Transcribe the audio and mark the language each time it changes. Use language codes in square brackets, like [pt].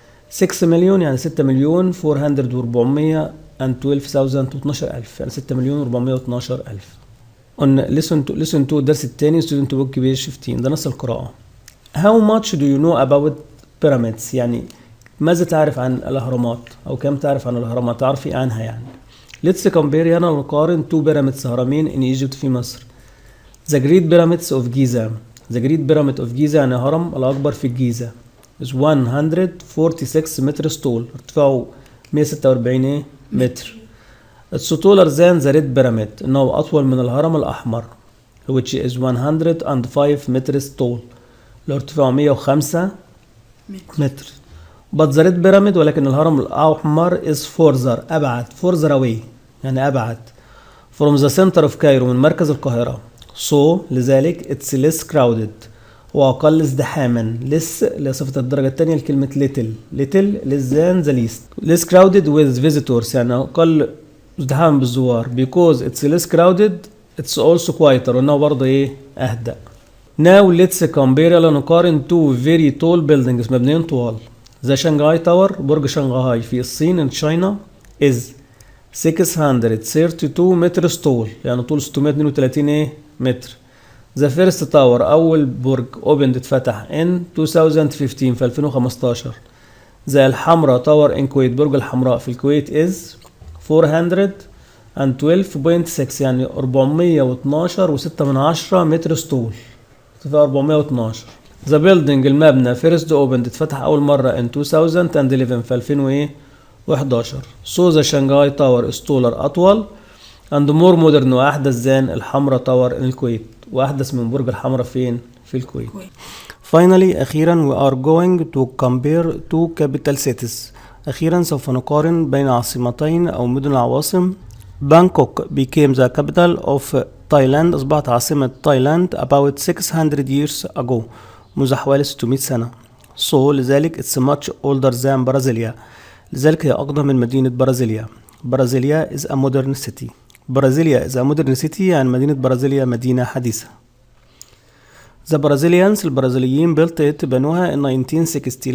[ar] 6 مليون يعني 6 مليون 400 و 412 ألف يعني 6 مليون و 412 ألف. قلنا [en] listen to [ar] الدرس الثاني [en] student book page 15 [ar] ده نص القراءة. [en] how much do you know about pyramids [ar] يعني ماذا تعرف عن الأهرامات أو كم تعرف عن الأهرامات تعرف إيه عنها يعني. [en] let's compare [ar] هنا نقارن [en] two pyramids هرمين in Egypt [ar] في مصر. [en] the great pyramids of Giza the great pyramid of Giza [ar] يعني هرم الأكبر في الجيزة [en] is 146 meters tall [ar] ارتفاعه 146 متر. [en] it's taller than the red pyramid [ar] إنه أطول من الهرم الأحمر [en] which is 105 meters tall [ar] ارتفاعه 105 متر. [en] but the red pyramid [ar] ولكن الهرم الأحمر [en] is further أبعد further away يعني أبعد from the center of Cairo [ar] من مركز القاهرة [en] so لذلك it's less crowded [ar] وأقل ازدحاما. [en] less [ar] لصفة الدرجة الثانية لكلمة [en] little less than the least. less crowded with visitors [ar] يعني أقل ازدحاما بالزوار [en] because it's less crowded it's also quieter [ar] وإنه برضه إيه أهدأ. [en] now let's compare [ar] يلا نقارن [en] two very tall buildings مبنيين طوال. the Shanghai Tower [ar] برج شنغهاي في الصين [en] in China is 632 meters tall [ar] يعني طول 632 إيه متر. [en] The first tower [ar] أول برج [en] opened اتفتح in 2015 في 2015. [ar] the الحمراء tower in كويت برج الحمراء في الكويت [en] is 412.6 [ar] يعني 412.6 متر طول ارتفاع 412. [en] the building المبنى first opened [ar] اتفتح أول مرة [en] in 2011 في 2011. so the Shanghai Tower is taller أطول and more modern وأحدث than الحمراء tower in الكويت [ar] وأحدث من برج الحمراء فين في الكويت. [en] finally أخيرا we are going to compare two capital cities. [ar] أخيرا سوف نقارن بين عاصمتين أو مدن العواصم. [en] Bangkok became the capital of [ar] تايلاند أصبحت عاصمة تايلاند [en] about 600 years ago [ar] منذ حوالي 600 سنة. [en] So لذلك it's much older than Brasilia. [ar] لذلك هي أقدم من مدينة برازيليا. [en] Brasilia is a modern city. Brasilia is a modern city [ar] يعني مدينة برازيليا مدينة حديثة. [en] The Brazilians البرازيليين built it بنوها in 1960.